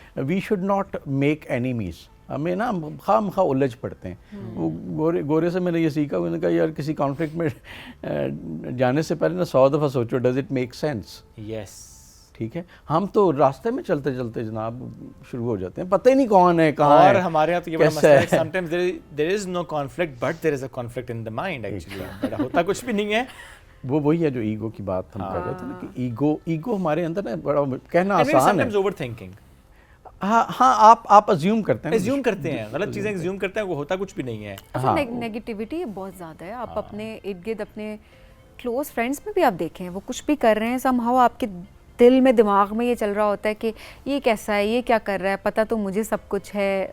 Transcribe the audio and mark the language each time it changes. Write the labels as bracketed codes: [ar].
[en] We should not make enemies. [ur] ہمیں نا خواہ مخواہ الجھ پڑتے ہیں. وہ گورے سے میں نے یہ سیکھا. انہوں نے کہا یار کسی کانفلکٹ میں جانے سے پہلے نا 100 دفعہ سوچو [en] Does it make sense. Yes [ur] ٹھیک ہے. ہم تو راستے میں چلتے چلتے جناب شروع ہو جاتے ہیں پتہ ہی نہیں کون ہے کہاں ہے. اور ہمارے یہاں تو یہ بڑا مسئلہ ہے [en] sometimes there is no conflict but there is a conflict in the mind actually. [ur] ہوتا کچھ بھی نہیں ہے. وہی ہے جو ایگو کی بات ہم کر رہے تھے نا کہ ایگو ہمارے اندر نا بڑا کہنا آسان ہے. [en] Overthinking. [ur] ہاں آپ ازیوم کرتے ہیں غلط چیزیں ازیوم کرتے ہیں. وہ ہوتا کچھ بھی نہیں ہے. نیگیٹیوٹی بہت زیادہ ہے. آپ اپنے ارد گرد اپنے کلوز فرینڈس میں بھی آپ دیکھیں وہ کچھ بھی کر رہے ہیں سم ہاؤ آپ کے دل میں دماغ میں یہ چل رہا ہوتا ہے کہ یہ کیسا ہے یہ کیا کر رہا ہے پتہ تو مجھے سب کچھ ہے.